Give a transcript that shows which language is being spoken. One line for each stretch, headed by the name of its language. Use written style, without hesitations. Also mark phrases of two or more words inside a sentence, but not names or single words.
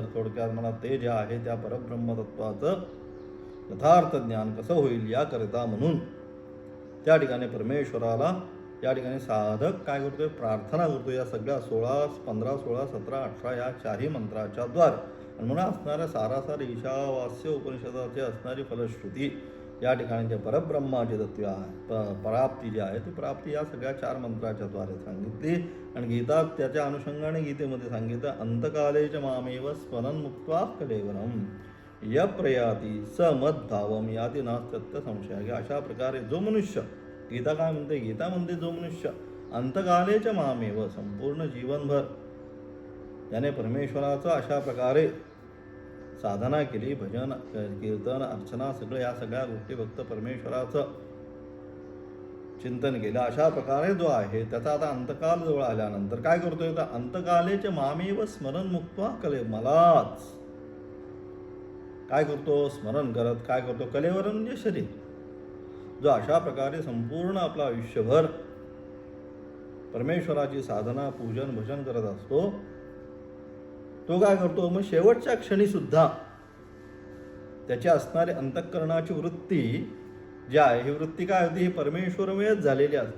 Marathi: थोडक्यात मला ते जे आहे त्या परब्रह्मतत्वाचं यथार्थ ज्ञान कसं होईल याकरिता म्हणून त्या ठिकाणी परमेश्वराला या ठिकाणी साधक काय करतोय प्रार्थना करतो या सगळ्या 15, 16, 17, 18 या 4ही मंत्राच्या द्वारे. आणि म्हणून असणाऱ्या सारासार ईशावास्य उपनिषदाची असणारी फलश्रुती या ठिकाणी जे परब्रह्माचे तत्व आहे प्राप्ती जी आहे ती प्राप्ती या सगळ्या 4 मंत्राच्या द्वारे सांगितली. आणि गीता त्याच्या अनुषंगाने गीतेमध्ये सांगितलं
Sanskrit: अंतकालेच मामेव स्मरण मुक्त्वा कलेवरम य प्रयाती स मद्भावम याती नास्त्यत्य संशय.
Marathi: अशा प्रकारे जो मनुष्य गीता काय म्हणते गीता म्हणते जो मनुष्य
Sanskrit: अंतकालेच मामेव
Marathi: संपूर्ण जीवनभर याने परमेश्वराचं अशा प्रकारे साधना केली भजन कीर्तन अर्चना सगळं या सगळ्या गोष्टी फक्त परमेश्वराचं
Sanskrit: चिंतन केलं अशा प्रकारे जो आहे त्याचा आता अंतकाल जवळ आल्यानंतर काय करतोय तर अंतकालेच मामेव स्मरण मुक्त्वा
Marathi: कले मलाच काय करतो स्मरण करत काय करतो कलेवर म्हणजे शरीर जो अशा प्रकारे संपूर्ण आपलं आयुष्यभर परमेश्वराची साधना पूजन भजन करत असतो तो काय करतो मग शेवटच्या क्षणी सुद्धा त्याची असणारी अंतःकरणाची वृत्ती जी आहे ही वृत्ती काय होती ही परमेश्वरमयच झालेली असते.